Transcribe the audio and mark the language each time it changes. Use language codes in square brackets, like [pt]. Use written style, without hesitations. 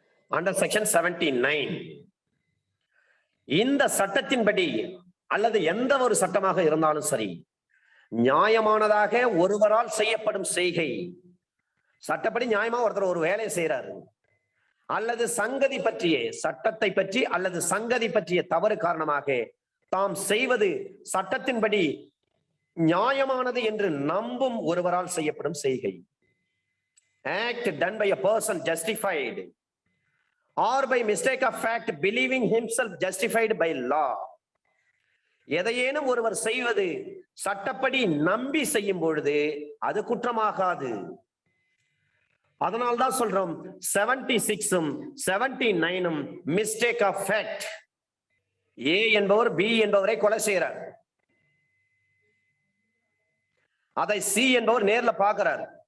[ta] Under section 79 இந்த சட்டத்தின்படி அல்லது எந்த ஒரு சட்டமாக இருந்தாலும் சரி, நியாயமானதாக ஒருவரால் செய்யப்படும் செய்கை, சட்டப்படி நியாயமா ஒருத்தர் ஒரு வேலையை செய்யறாரு, அல்லது சங்கதி பற்றிய சட்டத்தை பற்றி அல்லது சங்கதி பற்றிய தவறு காரணமாக தாம் செய்வது சட்டத்தின்படி நியாயமானது என்று நம்பும் ஒருவரால் செய்யப்படும் செய்கை. [en] Act done by a person justified or by mistake of fact believing himself justified by law. [ta] எதையேனும் ஒருவர் செய்வது சட்டப்படி நம்பி செய்யும் பொழுது அது குற்றமாகாது. அதனால்தான் சொல்றோம் 76ம் 79ம் மிஸ்டேக் ஆஃப் ஃபேக்ட். ஏ என்பவர் பி என்பவரை கொலை செய்யறார், அதை சி என்பவர் நேர்ல பார்க்கிறார்.